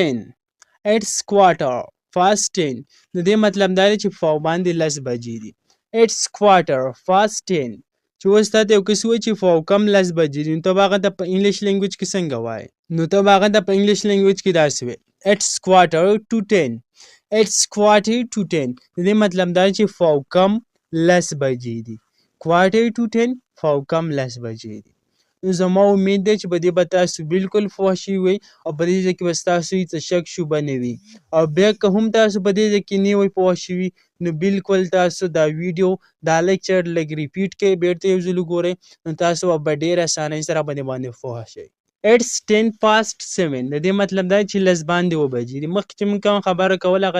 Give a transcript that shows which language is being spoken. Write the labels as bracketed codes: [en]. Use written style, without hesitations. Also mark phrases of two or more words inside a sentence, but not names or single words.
[ps] 10 [en] it's quarter past 10 [ps] د دې مطلب دا دی چې فاو باندې 10 بجې دي [en] it's quarter past 10 [ps] چې اوس تا ته یو کس ووایي چې فاو کم 10 بجې دي نو ته به هغه ته په [en] English language [ps] کې څنګه وایې نو ته به هغه ته په [en] English language [ps] کې داسې وایې [en] it's quarter to 10 It's quarter to 10 [ps] د دې مطلب دا چې فاو کم 10 بجې دي [en] quarter to 10 [ps] فاو کم 10 بجې دي نو زما امید دی چې په دې به تاسو بالکل پوه شوي وئ او په دې ځای کې به ستاسو هېڅ شک شبه نه وي او بیا که هم تاسو په دې ځای کې نه وئ پوه شوي نو بالکل تاسو دا ویډیو دا لیکچر لږ ریپیټ کړئ بیرته یو ځل وګورئ نو تاسو به ډېر اسانۍ سره په دې باندې پوه شئ [en] It's 10 past 7 [ps] د دې مطلب دا چې 10 باندې 2 بجې دي مخکې چې موږ کوم خبره کوله هغه